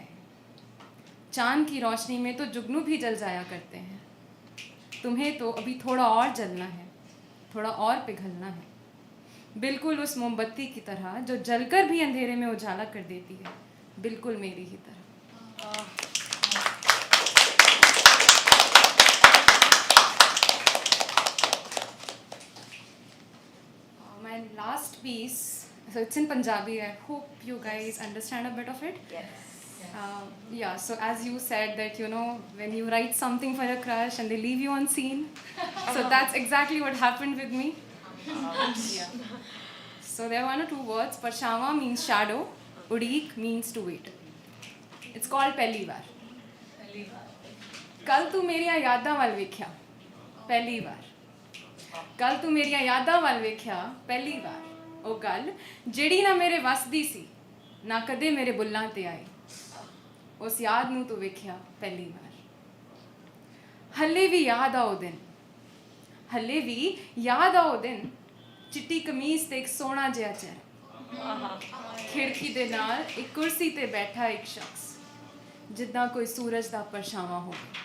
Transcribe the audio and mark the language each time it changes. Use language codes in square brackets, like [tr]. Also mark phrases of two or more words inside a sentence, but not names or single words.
[hi] चांद की रोशनी में तो जुगनू भी जल जाया करते हैं, तुम्हें तो अभी थोड़ा और जलना है, थोड़ा और पिघलना है, बिल्कुल उस मोमबत्ती की तरह जो जलकर भी अंधेरे में उजाला कर देती है, बिल्कुल मेरी ही तरह। [en] My last piece, so it's in Punjabi. I hope you guys understand a bit of it. Yes. Yeah, so as you said that, you know, when you write something for a crush and they leave you on scene, so that's exactly what happened with me. Yeah. So there are one or two words. Parshava means shadow, udik means to wait. It's called Pehli Baar. [pa] ਕੱਲ੍ਹ ਤੂੰ ਮੇਰੀਆਂ ਯਾਦਾਂ ਵੱਲ ਵੇਖਿਆ ਪਹਿਲੀ ਬਾਰ, ਕੱਲ੍ਹ ਤੂੰ ਮੇਰੀਆਂ ਯਾਦਾਂ ਵੱਲ ਵੇਖਿਆ ਪਹਿਲੀ ਬਾਰ, ਓ ਗੱਲ ਜਿਹੜੀ ਨਾ ਮੇਰੇ ਵਸਦੀ ਸੀ ਨਾ ਕਦੇ ਮੇਰੇ ਬੁੱਲਾਂ ਤੇ ਆਈ, ਉਸ ਯਾਦ ਨੂੰ ਤੂੰ ਵੇਖਿਆ ਪਹਿਲੀ ਵਾਰ। ਹੱਲੇ ਵੀ ਯਾਦ ਆ ਉਹ ਦਿਨ, ਹੱਲੇ ਵੀ ਯਾਦ ਆ ਉਹ ਦਿਨ, ਚਿੱਟੀ ਕਮੀਜ਼ ਤੇ ਇੱਕ ਸੋਹਣਾ ਜਿਹਾ ਚਿਹਰਾ, ਖਿੜਕੀ ਦੇ ਨਾਲ ਇੱਕ ਕੁਰਸੀ ਤੇ ਬੈਠਾ ਇੱਕ ਸ਼ਖਸ, ਜਿੱਦਾਂ ਕੋਈ ਸੂਰਜ ਦਾ ਪਰਛਾਵਾਂ ਹੋਵੇ।